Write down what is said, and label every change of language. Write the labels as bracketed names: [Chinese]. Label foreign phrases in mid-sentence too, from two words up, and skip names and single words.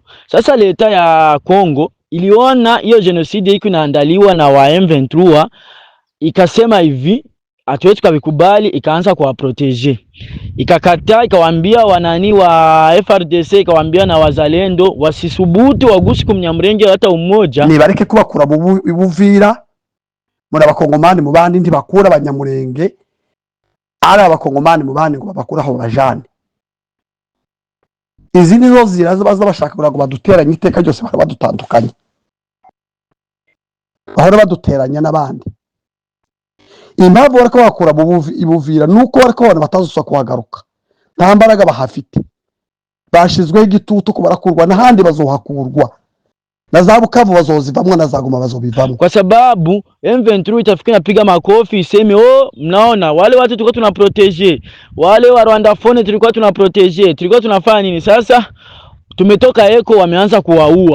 [Swahili] Sasa leta ya Kongo iliona hiyo genocide iko inaandaliwa na wa M23, ikasema hivi hatuwezi kubikubali, ikaanza kuwaprotege, ikakataa, ikawaambia wanani wa FRDC, ikawaambia na wazalendo wasisubutu wagushi kumnyamurenge hata umoja, [Rundi] nibareke kubakura Buvira muri abakongomani mu bandi ntibakura abanyamurenge, ari abakongomani mu bandi ngo babakura aho bajane. Izi nizo ziraza baza bashaka kugira ngo baduteranye iteka ryose, badutandukanye, bahora baduteranya n'abandi. Impamvu bariko bakura Buvira nuko bariko abantu batazuswa kuhagaruka, nta mbaraga bahafite, bashizweho igitutu ko barakurwa n'ahandi bazohakurwa, na za Bukavu bazozivamwa na za Goma bazobivamwa, [Swahili] kwa sababu M23 itafika napiga makofi iseme oh, mnaona wale watu tulikuwa tunaprotege, wale wa Rwanda phone tulikuwa tunaprotege, tulikuwa tunafanya nini? Sasa tumetoka eko wameanza kuwaua.